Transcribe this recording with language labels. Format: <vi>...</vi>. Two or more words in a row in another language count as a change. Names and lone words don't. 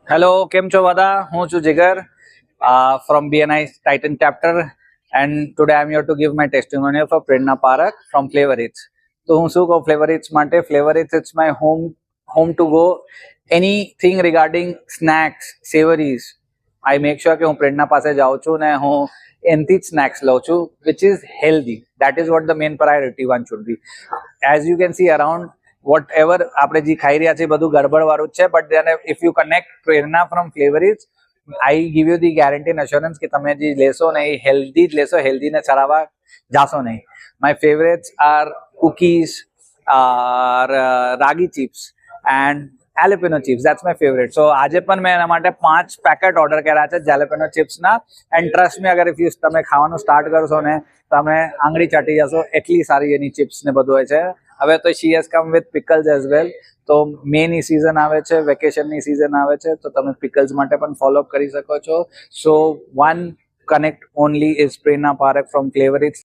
<gu>હેલો, કેમ છો બધા? હું છું જીગર</gu> <en>from BNI Titan chapter, and today I'm here to give my testimonial for Prerna Parak from Flavor Eats.</en> <gu>તો હું શું કહું Flavor Eats માટે?</gu> <en>Flavor Eats, it's my home to go. Anything regarding snacks, savories, I make sure</en> <gu>કે હું પ્રેરણા પાસે જાઉં છું ને હું એનથી જ સ્નેક્સ લઉં છું,</gu> <en>which is healthy. That is what the main priority one should be. As you can see around, whatever</en> <gu>આપણે જે ખાઈ રહ્યા છે બધું ગડબડ વાળું જ છે,</gu> <en>but then if you connect પ્રેરણા from Flavor Eats, I give you the guarantee and assurance</en> <gu>કે તમે જે લેશો ને એ હેલ્ધી જ લેશો, હેલ્ધી ને ચલાવવા જાશો નહીં.</gu> <en>My favorites are cookies, રાગી chips and jalapeno chips. That's my favorite. So</en> <gu>આજે પણ મેં એના માટે 5</gu> <en>packet order</en> <gu>કર્યા છે</gu> <en>jalapeno chips</en> <gu>ના,</gu> <en>and trust me,</en> <gu>અગર</gu> <en>if you</en> <gu>તમે ખાવાનું સ્ટાર્ટ કરશો ને તમે આંગળી ચાટી જશો, એટલી સારી એની chips ને બધું હોય છે. હવે તો</gu> <en>she has come with pickles as well.</en> <gu>તો મેની સીઝન આવે છે, વેકેશનની સીઝન આવે છે, તો તમે pickles માટે પણ ફોલો કરી શકો છો.</gu> <en>So one connect only is Prerna Parak from Flavor Eats.</en>